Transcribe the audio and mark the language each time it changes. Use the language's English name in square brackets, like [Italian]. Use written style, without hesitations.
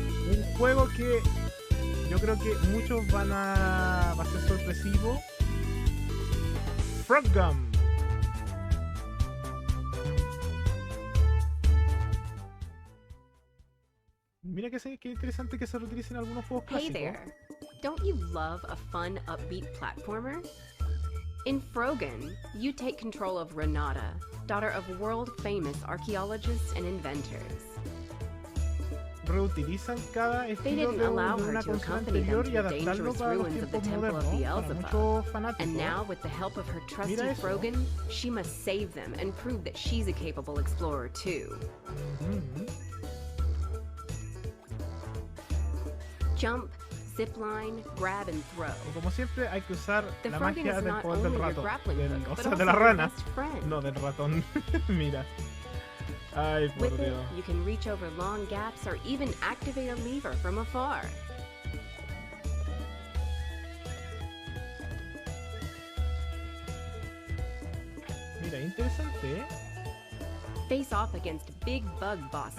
[Spanish] Un juego que yo creo que muchos va a ser sorpresivo. Frog Gum. Mira qué interesante que se reutilicen algunos juegos clásicos. [English] Hey there. Don't you love a fun, upbeat platformer? In Frogan, you take control of Renata, daughter of world-famous archaeologists and inventors. [Spanish] Reutilizan cada estilo de una consola anterior y adaptarlo para los tiempos modernos, para muchos fanáticos. [English] And now, with the help of her trusty Frogan, she must save them and prove that she's a capable explorer too. Jump, zipline, grab and throw. [Spanish] Como siempre hay que usar la magia del poder del ratón, o sea, de la rana, no del ratón. Mira. Ay, por [English] With [Spanish] Dios. [English] it, you can reach over long gaps or even activate a lever from afar. [Spanish] Mira, interesante, ¿eh? [English] Face off against big bug bosses.